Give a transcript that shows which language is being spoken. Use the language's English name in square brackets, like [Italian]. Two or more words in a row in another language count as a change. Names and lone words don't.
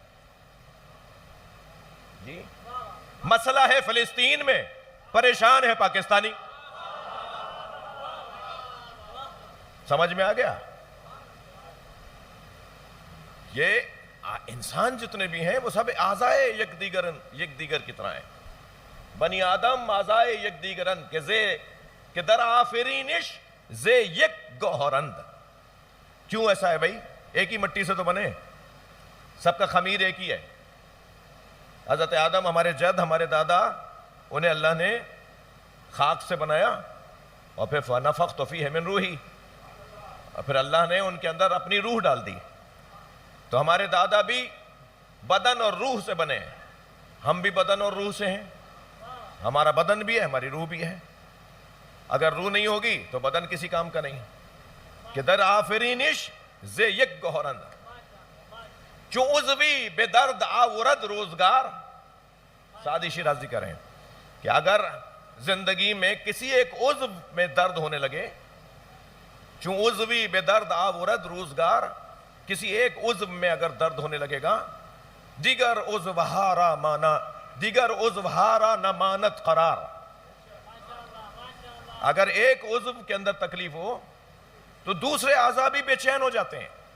[Urdu] جی مسئلہ ہے فلسطین میں، پریشان ہے پاکستانی. سمجھ میں آ گیا؟ یہ انسان جتنے بھی ہیں وہ سب [Persian] اعضائے یک دیگر [Urdu] کی طرح ہیں. [Persian] بنی آدم اعضائے یک دیگرند کہ در آفرینش زے یک گوہرند. [Urdu] کیوں ایسا ہے بھائی؟ ایک ہی مٹی سے تو بنے، سب کا خمیر ایک ہی ہے. حضرت آدم ہمارے جد، ہمارے دادا، انہیں اللہ نے خاک سے بنایا اور پھر [Arabic] فنفخت فیہ من روحی، [Urdu] اور پھر اللہ نے ان کے اندر اپنی روح ڈال دی. تو ہمارے دادا بھی بدن اور روح سے بنے ہیں، ہم بھی بدن اور روح سے ہیں. ہمارا بدن بھی ہے، ہماری روح بھی ہے. اگر روح نہیں ہوگی تو بدن کسی کام کا نہیں. [Persian] کہ در آفرینش زے یک گوہرند، چو عضوی بے درد آورد روزگار. [Urdu] سعدی شیرازی کہہ رہے ہیں کہ اگر زندگی میں کسی ایک عضو میں درد ہونے لگے، [Persian] چون عضوی بے درد آورد روزگار، [Urdu] کسی ایک عضو میں اگر درد ہونے لگے گا، [Persian] دیگر عضو ہارا نہ مانت قرار. [Urdu] اگر ایک عضو کے اندر تکلیف ہو تو دوسرے اعضاء بھی بے چین ہو جاتے ہیں.